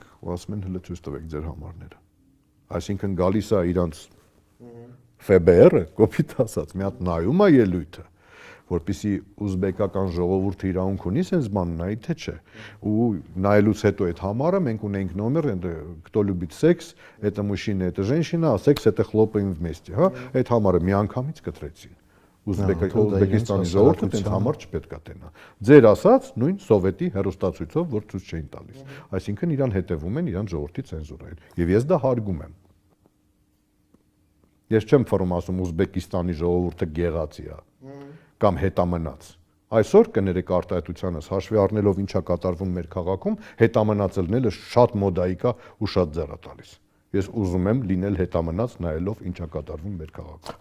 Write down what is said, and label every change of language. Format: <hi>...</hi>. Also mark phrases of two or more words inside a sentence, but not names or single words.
<hy>ու ասում են հələ ցույց տվեք ձեր համարները։ Այսինքն գալիս է իրանց ՖԲՌ-ը, կոպիտ ասած, մի հատ նայում է ելույթը, որպեսզի ուզբեկական ժողովուրդը իրավունք ունի sense բան նայի թե չէ։ Ու նայելուց հետո այդ համարը մենք ունենք նոմեր,</hy> <ru>кто любит секс, это мужчина, это женщина, а секс это хлопаем вместе,</ru> <hy>հա։ Այդ համարը միանգամից կտրեցին։ Ուզբեկիստանի ժողովուրդը այդ համար չպետք է տենա։ Ձեր ասած նույն սովետի հերոստացույցով, որ ցույց չէին տալիս։ Այսինքն իրան հետևում են իրան ժողովրդի ցենզուրային։ Եվ ես դա հարգում եմ։ Ես չեմ ֆորում ասում Ուզբեկիստանի ժողովուրդը գեղացի է կամ հետամնաց։ Այսօր կներեք արտահայտությանս հաշվի առնելով ինչա կատարվում մեր քաղաքում, հետամնաց ելնելը շատ մոդայիկ է ու շատ ձեռ է տալիս։ Ես ուզում եմ լինել հետամնաց նայելով ինչա կատարվում մեր քաղաքում։</hy>